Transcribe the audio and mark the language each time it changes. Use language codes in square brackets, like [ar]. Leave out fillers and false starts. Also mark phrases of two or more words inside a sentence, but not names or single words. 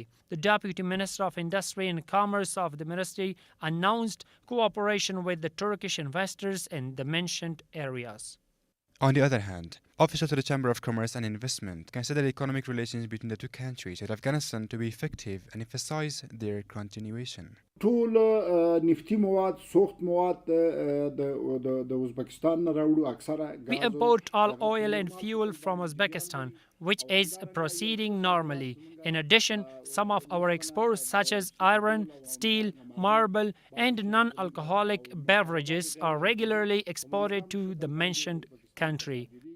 [en] The Deputy Minister of Industry and Commerce of the ministry announced cooperation with the Turkish investors in the mentioned areas. On the other hand, officials of the Chamber of Commerce and Investment consider economic relations between the two countries and Afghanistan to be effective and emphasize their continuation. [ps] ټول نفتی مواد سوخت مواد د ازبکستان نه راوړو اکثره [en] We import all oil and fuel from Uzbekistan, which is proceeding normally. In addition, some of our exports such as iron, steel, marble, and non-alcoholic beverages are regularly exported to the mentioned country.